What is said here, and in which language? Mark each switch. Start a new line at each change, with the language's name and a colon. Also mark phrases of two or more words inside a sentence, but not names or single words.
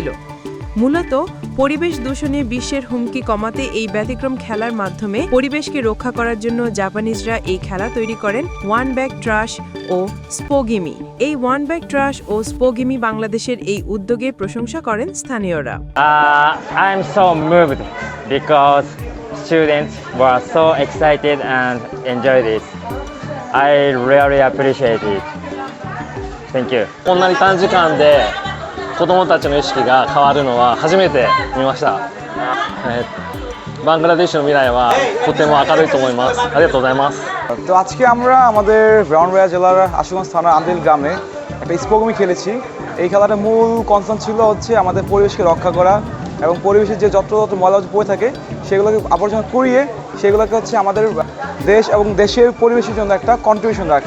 Bangla: মূলত পরিবেশ দূষণে বিশ্বের হুমকি কমাতে এই ব্যতিক্রম খেলার মাধ্যমে পরিবেশকে রক্ষা করার জন্য জাপানিজরা এই খেলা তৈরি করেন ওয়ান ব্যাগ ট্রাশ ও স্পোগেমি। এই ওয়ান ব্যাগ ট্রাশ ও স্পোগেমি বাংলাদেশের এই উদ্যোগে প্রশংসা করেন স্থানীয়রা।
English: I am so moved because students were so excited and enjoyed it. I really appreciate it. Thank you.
Japanese: こんなに短時間で子どもたちの意識が変わるのは初めて見ました。バングラデシュの未来はとても明るいと思います。ありがとうございます。
Bangla: তো আজকে আমরা আমাদের ব্রাহ্মণবাড়িয়া জেলার আশুগঞ্জ থানার আন্দিল গ্রামে একটা স্পোগেমি খেলেছি। এই খেলাটার মূল কনসার্ন ছিল হচ্ছে আমাদের পরিবেশকে রক্ষা করা এবং পরিবেশের যে যত ময়লা পড়ে থাকে সেগুলোকে আবর্জনা কুড়িয়ে সেগুলোকে হচ্ছে আমাদের দেশ এবং দেশের পরিবেশের জন্য একটা কন্ট্রিবিউশন রাখা।